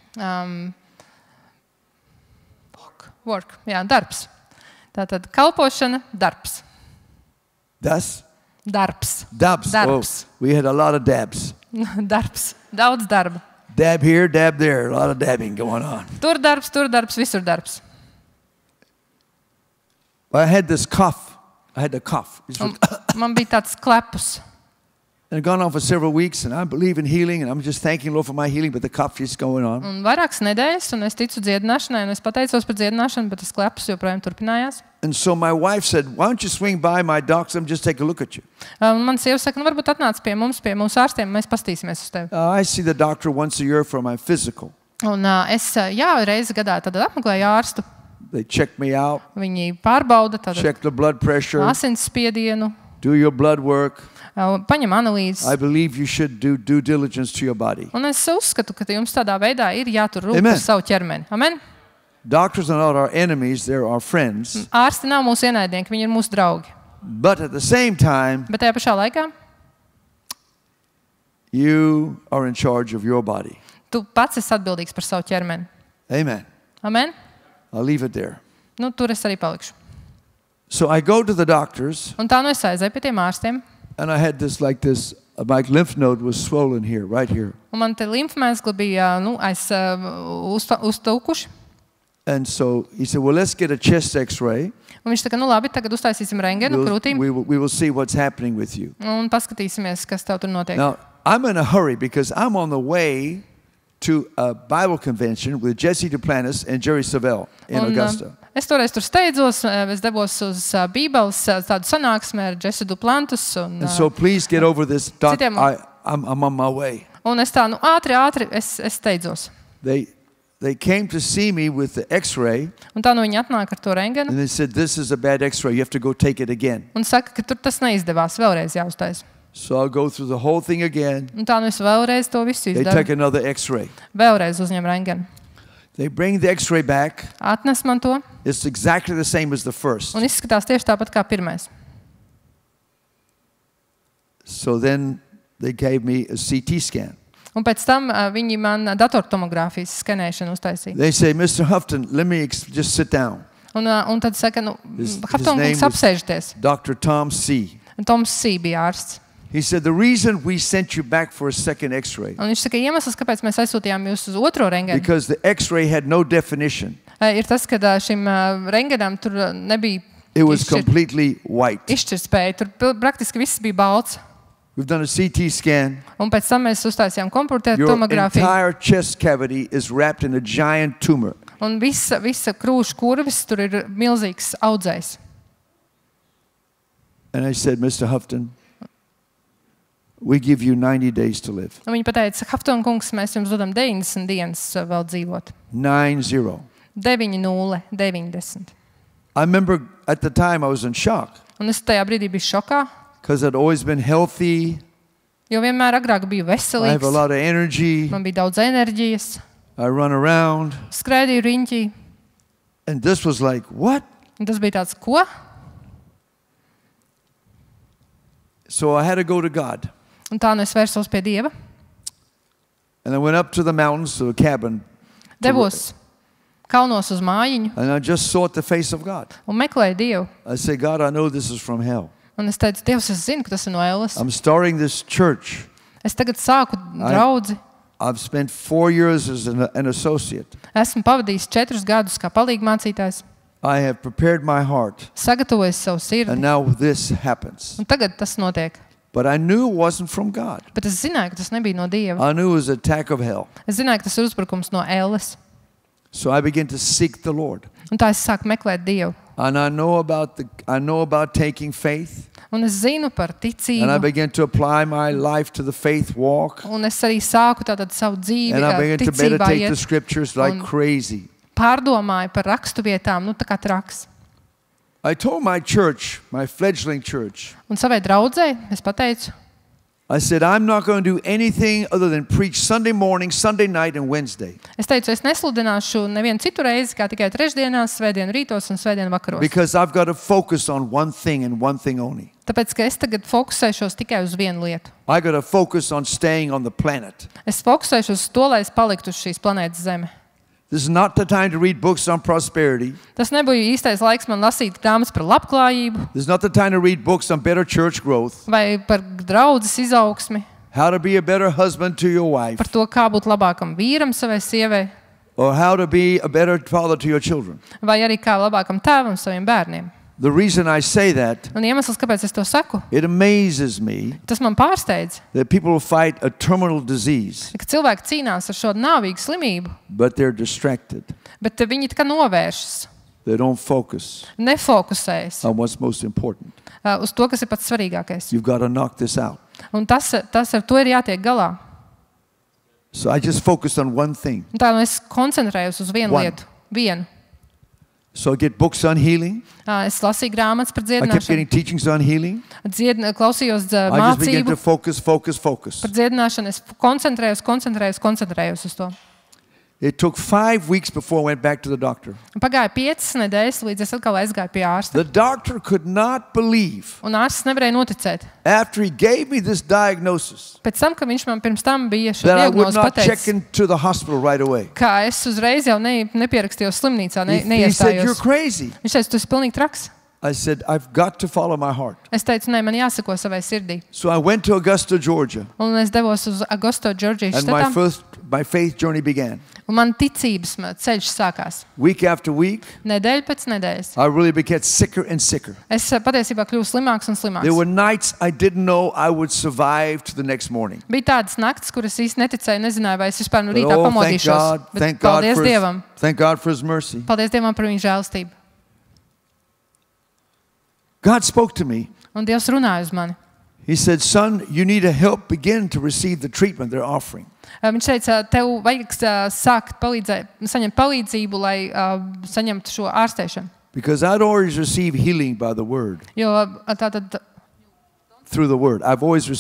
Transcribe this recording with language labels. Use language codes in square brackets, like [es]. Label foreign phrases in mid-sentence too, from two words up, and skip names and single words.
[en] work, [lv] jā, darbs. Tātad kalpošana, darbs. Das? Darbs. Dabs. Darbs. [en] Oh, we had a lot of dabs. [lv] Darbs. Daudz darba. [en] Dab here, dab there. A lot of dabbing going on. [lv] Tur darbs, visur darbs. [en] I had this cough. I had a cough. [lv] Un man bija tāds klepus. [en] And it gone on for several weeks, and I believe in healing, and I'm just thanking the Lord for my healing, but the cough is going on. [lv] Un vairākas nedēļas, un es ticu dziedināšanai, un es pateicos par dziedināšanu, bet tas klepus joprojām turpinājās. [en] And so my wife said, why don't you swing by my doctor and just take a look at you? [lv] Un man sieva saka, varbūt atnāc pie mūsu ārstiem, mēs pastīsimies uz tevi. [en] I see the doctor once a year for my physical. [lv] Un es, reizi gadā tad apmeklēju ārstu. [en] They check me out, [lv] Viņi pārbauda [en] check the blood pressure, [lv] asinsspiedienu, [en] do your blood work. [lv] paņem analīzes. [en] I believe you should do due diligence to your body. [lv] Un es uzskatu, ka jums tādā veidā ir jātur rūp [en] Amen. [lv] par savu ķermeni. [en] Amen? Doctors are not our enemies, they're our friends. [lv] Ārsti nav mūsu ienaidnieki, viņi ir mūsu draugi. [en] But at the same time, [lv] Bet tajā pašā laikā [en] you are in charge of your body. [lv] tu pats esi atbildīgs par savu ķermeni. [en] Amen. Amen? I'll leave it there. [lv] Tur es arī palikšu. [en] So I go to the doctors, [lv] Un tā es aizēju pie tiem ārstiem. [en] and I had this my lymph node was swollen here, right here. [lv] Un man te limfmēskli bija uztaukuši. [en] And so he said, well, let's get a chest x-ray. [lv] Un viņš saka, nu labi, tagad uztaisīsim rentgenu krūtīm [en] We will see what's happening with you. [lv] un paskatīsimies, kas tev tur notiek. [en] Now, I'm in a hurry because I'm on the way to a Bible convention with Jesse Duplantis and Jerry Savelle in Augusta. [lv] Es toreiz tur steidzos, es devos uz Bībeles tādu sanāksmi ar Jesse Duplantis un, [en] And so please get over this. Doc, [lv] Citiem- [en] I'm on my way. [lv] un es tā, nu ātri, es steidzos. [en] They came to see me with the x-ray [lv] Un tā nu viņi atnāk ar to rentgenu [en] and they said, this is a bad x-ray. You have to go take it again. [lv] un saka, ka tur tas neizdevās, vēlreiz jāuztais. [en] So I'll go through the whole thing again. [lv] Un tā nu es vēlreiz to visu [en] They [lv] izdaru. [en] take another x-ray. [lv] Vēlreiz uzņem rentgenu. [en] They bring the x-ray back. [lv] Atnes man to [en] It's exactly the same as the first. [lv] un izskatās tieši tāpat kā pirmais. [en] So then they gave me a CT scan. [lv] Un pēc tam viņi man datortomogrāfijas skenēšanu uztaisīja. [en] They say, Mr. Houghton, let me just sit down. [lv] Un tad saka, nu, [en] His Hafton name [lv] kungs [en] was- [lv] apsēžties. [en] Dr. Tom C. [lv] Un Toms Sī bija ārsts. [en] He said, the reason we sent you back for a second x-ray, [lv] Un viņš saka, iemesls, kāpēc mēs aizsūtījām jūs uz otro rentgenu, [en] because the x-ray had no definition. [lv] ir tas, ka šim rentgenam tur nebija [en] It was completely white. [lv] izšķirtspēja. Tur praktiski viss bija balts. [en] We've done a CT scan. [lv] Un pēc tam mēs uztaisījām komputeru [en] Your [lv] tomogrāfiju. [en] entire chest cavity is wrapped in a giant tumor. [lv] Un visa krūšu kurvis tur ir milzīgs audzējs. [en] And I said, Mr. Houghton, we give you 90 days to live. [lv] Un viņi pateica, Hafton kungs, mēs jums dodam 90 dienas vēl dzīvot. [en] 9-0. [lv] 9-0, 90. [en] I remember at the time I was in shock [lv] Un es tajā brīdī biju šokā, [en] because I'd always been healthy. [lv] jo vienmēr agrāk biju [en] I have a [lv] veselīgs. [en] lot of energy. [lv] Man bija daudz enerģijas, [en] I run around. [lv] skraidīju riņķī. [en] And this was like, what? [lv] Un tas bija tāds, ko? [en] So I had to go to God. [lv] Un tā nu es vērsos pie Dieva. [en] And I went up to the mountains to a cabin. [lv] Devos kalnos uz mājiņu [en] And I just sought the face of God. [lv] un meklēju Dievu. [en] I said, God, I know this is from hell. [lv] Un es teicu, Dievs, es zinu, ka tas ir no ēles. [en] I'm starting this church. [lv] Es tagad sāku draudzi. [en] I've spent 4 years as an associate. [lv] Esmu pavadījis 4 gadus kā palīgmācītājs. [en] I have prepared my heart. [lv] Sagatavojis savu [en] And [lv] sirdi. [en] now this happens. [lv] Un tagad tas notiek. [en] But I knew it wasn't from God. [lv] Bet es zināju, ka tas nebija no Dieva. [en] I knew it was an attack of hell. [lv] Es zināju, ka tas ir uzbrukums no ēles. [en] So I began to seek the Lord. [lv] Un tā es sāku meklēt Dievu. [en] And I know about taking faith. [lv] Un es zinu par [en] And I [lv] ticību. [en] began to apply my life to the faith walk. [lv] Un es arī sāku tātad savu dzīvi [en] And I began to [lv] ticībā [en] meditate the [lv] iet. [en] scriptures like [lv] Un- [en] crazy. [lv] Pārdomāju par rakstu vietām, nu tā kā traks. [en] I told my church, my fledgling church, [lv] Un savai draudzei es pateicu, [en] I said, I'm not going to do anything other than preach Sunday morning, Sunday night, and Wednesday. [lv] es nesludināšu nevienu citu reizi, kā tikai trešdienās, svētdienu rītos un svētdienu vakaros. [en] Because I've got to focus on one thing and one thing only. [lv] Tāpēc, ka es tagad fokusēšos tikai uz vienu lietu. [en] I got to focus on staying on the planet. [lv] Es fokusēšos uz to, lai es paliktu uz šīs planētas Zeme. [en] This is not the time to read books on prosperity. [lv] Tas nebija īstais laiks man lasīt grāmatas par labklājību [en] This is not the time to read books on better church growth, [lv] vai par draudzes izaugsmi, [en] how to be a better husband to your wife, [lv] par to, kā būt labākam vīram savai sievai, [en] or how to be a better father to your children. [lv] vai arī kā labākam tēvam saviem bērniem. [en] The reason I say that, [lv] Un iemesls, kāpēc es to saku, [en] it amazes me [lv] tas man pārsteidz, [en] that people fight a terminal disease, [lv] ka cilvēki cīnās ar šo nāvīgu slimību, [en] but they're distracted. [lv] bet viņi tā kā novēršas, [en] They don't focus [lv] nefokusējas [en] on what's most important. [lv] uz to, kas ir pats svarīgākais. [en] You've got to knock this out. [lv] Un tas ar to ir jātiek galā. [en] So I just focused on one thing. [lv] Un tā nu es koncentrējos uz vienu [en] One. [lv] lietu. Vienu. [en] So I get books on healing. [lv] Es lasīju grāmatas par [en] I kept [lv] dziedināšanu, [en] getting teachings on healing. [lv] klausījos [en] I just began to [lv] mācību [en] focus. [lv] par dziedināšanu. Es koncentrējos uz to. [en] It took 5 weeks before I went back to the doctor. [lv] Un pagāja 5 nedēļas, līdz es atkal aizgāju pie ārsta. [en] The doctor could not believe, [lv] Un ārsts nevarēja noticēt. [en] after he gave me this diagnosis, [lv] Pēc tam, kad viņš man pirms tam bija šo [en] that I would [lv] diagnozi [en] not check [lv] pateicis, [en] into the hospital right away. [lv] kā es uzreiz jau nepierakstījos slimnīcā, [en] He said, you're [lv] neiestājos. [en] crazy. [lv] Viņš teica, tu esi pilnīgi traks. [en] I said, I've got to follow my heart. [lv] Es teicu, nē, man jāsako savai sirdī. [en] So I went to Augusta, Georgia, [lv] Un es devos uz Augusto, Džordžijas [en] and [lv] štatā. [en] my faith journey began. [lv] Un man ticības ceļš sākās. [en] Week after week, [lv] Nedēļa pēc nedēļas. [en] I really became sicker and sicker. [lv] Es patiesībā kļuvu slimāks un [en] There were [lv] slimāks. [en] nights I didn't know I would survive to the next morning. [lv] Bija tādas naktis, kuras īsti neticēju, nezināju, vai es vispār no [en] But, [lv] rītā [en] oh, [lv] pamodīšos. Bet [en] thank God [lv] paldies Dievam. [en] thank God for His mercy. [lv] Paldies Dievam par viņa žēlastību. [en] God spoke to me. [lv] Un Dievs runāja uz mani. [en] He said, son, you need to help begin to receive the treatment they're offering. [lv] Viņš teica, tev vajag sākt saņemt palīdzību, lai saņemtu šo ārstēšanu. [en] Because I'd always received healing by the word. [lv] Jo tātad [en] Through the word. I've always received